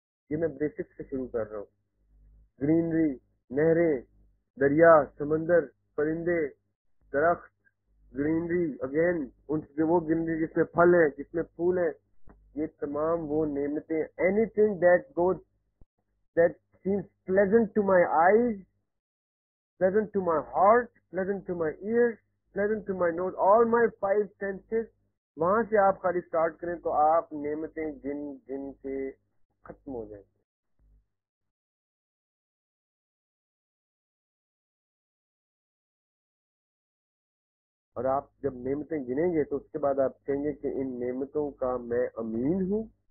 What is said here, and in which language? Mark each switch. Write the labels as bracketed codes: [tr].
[ur] یہ میں بیسک سے شروع کر رہا ہوں. گرینری, نہریں, دریا, سمندر, پرندے, درخت, گرینری اگین, وہ گرینری جس میں پھل ہیں, جس میں پھول ہیں, یہ تمام وہ نعمتیں. [en] Anything that seems pleasant to my eyes, pleasant to my heart, pleasant to my ears, pleasant to my nose, all my 5 senses. [ur] وہاں سے آپ خالی سٹارٹ کریں تو آپ نعمتیں گن گن کے ختم ہو جائیں. اور آپ جب نعمتیں گنیں گے تو اس کے بعد آپ کہیں گے کہ ان نعمتوں کا میں امین ہوں.